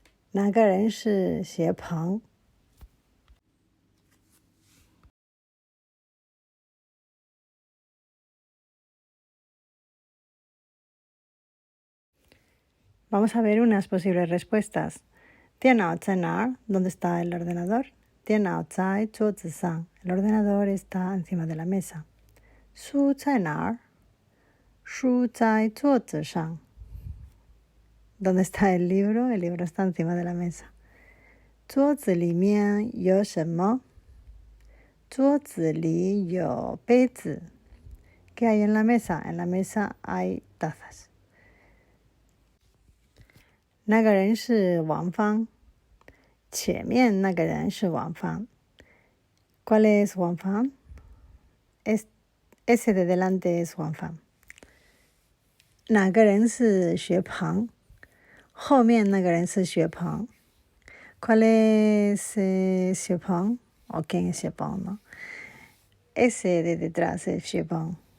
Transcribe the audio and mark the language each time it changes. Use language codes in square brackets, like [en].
[zh] 哪个人是谢鹏 [es] Vamos a ver unas posibles respuestas. [zh] 电脑在哪儿 [es] ¿Dónde está el ordenador? [zh] 电脑在桌子上 [es] El ordenador está encima de la mesa. [zh] 书在哪儿书在桌子上 [es] ¿Dónde está el libro? El libro está encima de la mesa. [zh] 桌子里面有什么桌子里有杯子 [es] ¿Qué hay en la mesa? En la mesa hay tazas. [zh] 那个人是王芳前面那个人是王芳 [es] ¿Cuál es Wang Fang? Ese de delante es Wang Fang. [zh] 哪个人是薛鹏后面那个人是薛鹏 [es] ¿Cuál es Xue Peng? ¿O quién es Xue Peng, no? Ese de detrás es Xue Peng.